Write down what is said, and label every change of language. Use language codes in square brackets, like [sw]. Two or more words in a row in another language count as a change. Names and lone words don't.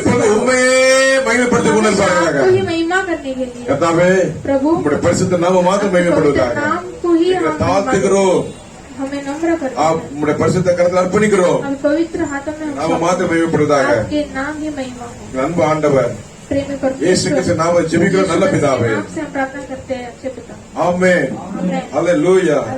[ta] எப்பொழுது [hi] भरो। [ta] உண்மையே மகிமைப்படுத்திக் கொண்டிருப்பார்களாக [hi] आपको ही महिमा करने के लिए [ta] கர்த்தாவே [hi] प्रभु [ta] உங்களுடைய பரிசுத்த நாம மாத்திரம் [hi] पवित्र [ta] மகிமைப்படுவதாக [hi] नाम को ही [ta] எங்களை [hi] हम [ta] தாழ்த்துகிறோம் [hi] हमें नम्र करते हैं। [ta] உங்களுடைய பரிசுத்த கரத்தில் அர்ப்பணிக்கிறோம் [hi] हम पवित्र हाथों में हम [ta] நாம [hi] सौंपते [ta] மாத்திரம் [hi] हैं। [ta] மகிமைப்படுவதாக [hi] आपके नाम ही महिमा हो। [ta] எங்கள் அன்பு ஆண்டவர் [hi] प्रेमी [ta] இயேசு [hi] परमेश्वर [ta] கிறிஸ்து நாம ஜெபிக்கிறோம் நல்ல [hi] यीशु मसीह के [ta] பிதாவே [hi] नाम से हम प्रार्थना करते हैं अच्छे पिता [ta] ஆமென் [hi] आमेन। [ta] அல்லேலூயா